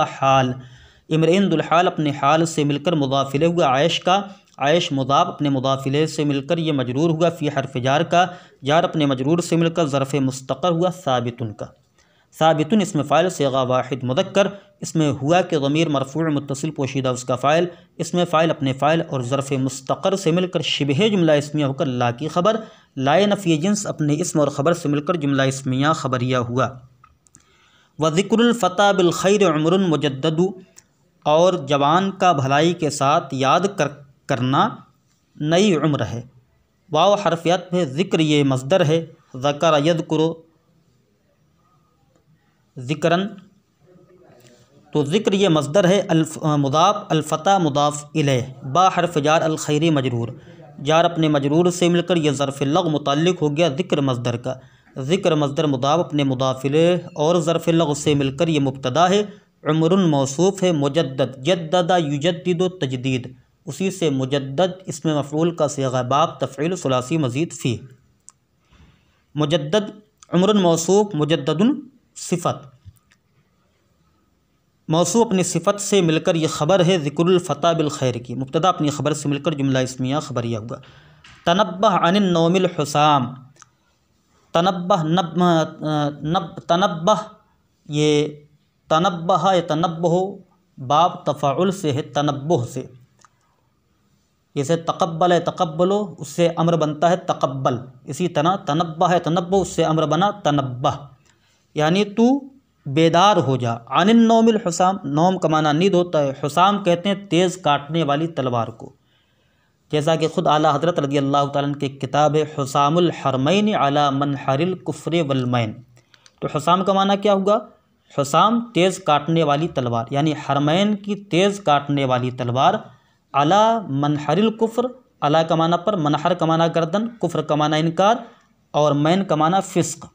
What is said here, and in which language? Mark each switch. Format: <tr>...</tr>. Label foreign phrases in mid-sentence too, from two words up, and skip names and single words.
<hi>हाल, इम्रिइन दुल्हाल अपने हाल से मिलकर मुदाफ़िले हुआ, आयश का, आयश मुदाफ़ अपने मुदाफ़िले से मिलकर ये मजरूर हुआ, फ़ी हर्फ़ जार का, जार अपने मजरूर से मिलकर ज़र्फ़ मुस्तक़र हुआ, साबितुन का, साबितुन इसमें फ़ाइल सिगा वाहिद मुदक्कर, इसमें हुआ के ज़मीर मरफ़ू मुत्तसिल पोशीदा उसका फ़ाइल, इसमें फ़ाइल अपने फ़ाइल और ज़र्फ़ मुस्तक़र से मिलकर शिबह जुमला इस्मिया होकर ला की ख़बर, लाए नफ़ी जिन्स अपने इस्म और ख़बर से मिलकर जुमला इस्मिया ख़बरिया हुआ।</hi> <ar>وذكر الفتى بالخير عمر مجدد,</ar> <hi>और जवान का भलाई के साथ याद करना नई उम्र है। वाव हरफ़ियत में, ज़िक्र ये मस्दर है,</hi> <ar>ذكر يذكر ذكرا,</ar> <hi>तो ज़िक्र ये मस्दर है, मुदाफ़, अल-फ़ता मुदाफ़ इलैह, बा हर्फ़ जार, अल खैरी मजरूर, जार अपने मजरूर से मिलकर यह ज़र्फ़ लग़ मुताल्लिक़ हो गया ज़िक्र मस्दर का। ज़िक्र मस्दर मुदाफ़ अपने मुदाफ़िले और ज़र्फ़ लग़ से मिलकर ये मुब्तदा है। उम्रुन मौसूफ़ है, मुजद्दद,</hi> <ar>جدد يجدد تجديد,</ar> <hi>उसी से मुजद्दद इसमें मफ़ऊल का सिगा बाब, तफ़ईल सुलासी मज़ीद फ़ी, मुजद्दद उम्रुन मौसूफ़, मुजद्ददुन सिफ़त, मौसू अपनी सिफ़त से मिलकर ये ख़बर है</hi> <ar>ذكر الفتى بالخير</ar> <hi>की, मुब्तदा अपनी ख़बर से मिलकर जुमला इस्मिया ख़बरिया हुआ।</hi> <ar>تنبه عن النوم الحسام,</ar> <hi>तनब्बह तनब्बह ये तनब्बह या तनब्बह बाब तफ़ाउल से है, तनब्बुह से, जैसे तक़ब्बल है तक़ब्बलो, उससे अम्र बनता है तक़ब्बल, इसी तरह तनब्बह है तनब्बुह, उससे अम्र बना तनब्बह, यानी तू बेदार हो जा।</hi> <ar>عن النوم الحسام,</ar> <hi>नौम का माना नींद होता है, हुसाम कहते हैं तेज़ काटने वाली तलवार को, जैसा कि ख़ुद आला हज़रत</hi> <ar>رضي الله تعالى عنه</ar> <hi>की किताब है हुसामुल हरमैन अला मनहरिल कुफ्र वलमैन। तो हुसाम का माना क्या हुआ, हुसाम तेज़ काटने वाली तलवार, यानी हरमैन की तेज़ काटने वाली तलवार, अला मनहरिल कुफ्र, अला का माना पर, मनहर का माना गर्दन, कुफ्र का माना इनकार, और मैन का माना फ़िस्क।</hi>